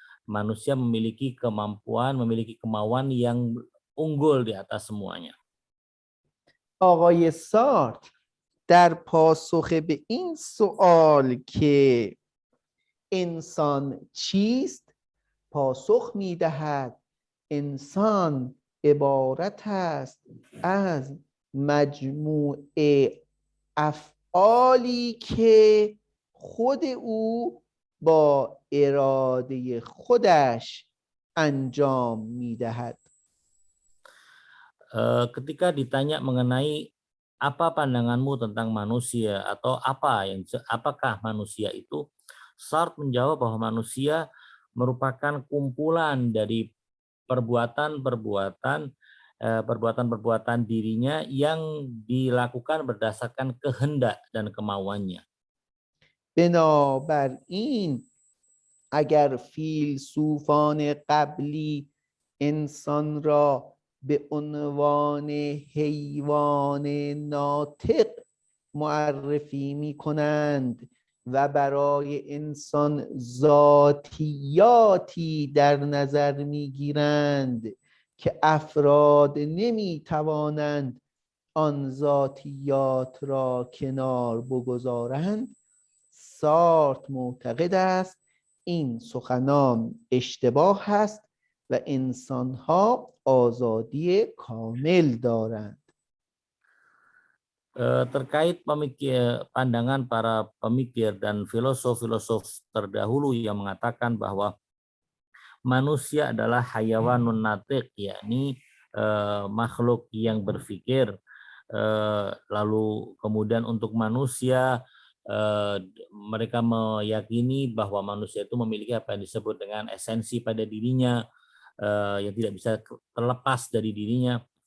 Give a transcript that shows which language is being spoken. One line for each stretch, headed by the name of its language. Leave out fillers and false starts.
Indonesian: Manusia memiliki kemampuan, memiliki kemauan yang unggul di atas semuanya.
Persian: آقای سارتر در پاسخ به این سوال که انسان چیست پاسخ می‌دهد انسان عبارت است از مجموعه افعالی که خود او با اراده خودش انجام می‌دهد.
Indonesian: Ketika ditanya mengenai apa pandanganmu tentang manusia atau apakah manusia itu, Sartre menjawab bahwa manusia merupakan kumpulan dari perbuatan-perbuatan dirinya yang dilakukan berdasarkan kehendak dan kemauannya.
Persian: بنابراین اگر فیلسوفان قبلی انسان را به عنوان حیوان ناطق معرفی می کنند و برای انسان ذاتیاتی در نظر می گیرند که افراد نمی توانند آن ذاتیات را کنار بگذارند، سارتر معتقد است این سخنان اشتباه است و انسانها آزادی کامل دارند.
Indonesian: Terkait pandangan para pemikir dan filosof-filosof terdahulu yang mengatakan bahwa manusia adalah hayawanun natiq, yakni makhluk yang berpikir, lalu kemudian untuk manusia mereka meyakini bahwa manusia itu memiliki apa yang disebut dengan esensi pada dirinya yang tidak bisa terlepas dari dirinya.